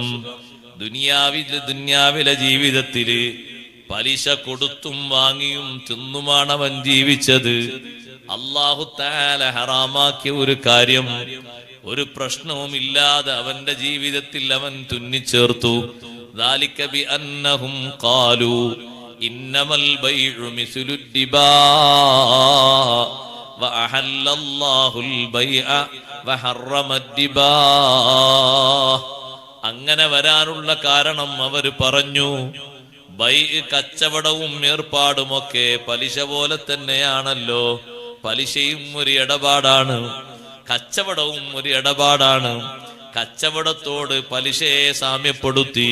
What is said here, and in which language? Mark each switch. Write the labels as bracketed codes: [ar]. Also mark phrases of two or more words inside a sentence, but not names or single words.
[ml] ദുനിയാവിലെ ജീവിതത്തില് പലിശ കൊടുത്തും വാങ്ങിയും തിന്നുമാണ് അവൻ ജീവിച്ചത്. അല്ലാഹു തആല ഹറാമാക്കിയ ഒരു കാര്യം ഒരു പ്രശ്നവും ഇല്ലാതെ അവന്റെ ജീവിതത്തിൽ അവൻ തുന്നിച്ചേർത്തു. [ar] ذلك بأنهم قالوا إنما البيع مثل الربا وأحل الله البيع وحرم الربا. [ml] അങ്ങനെ വരാനുള്ള കാരണം അവർ പറഞ്ഞു, കച്ചവടവും ഏർപ്പാടുമൊക്കെ പലിശ പോലെ തന്നെയാണല്ലോ. പലിശയും ഒരു ഇടപാടാണ്, കച്ചവടവും ഒരു ഇടപാടാണ്. കച്ചവടത്തോട് പലിശയെ സാമ്യപ്പെടുത്തി.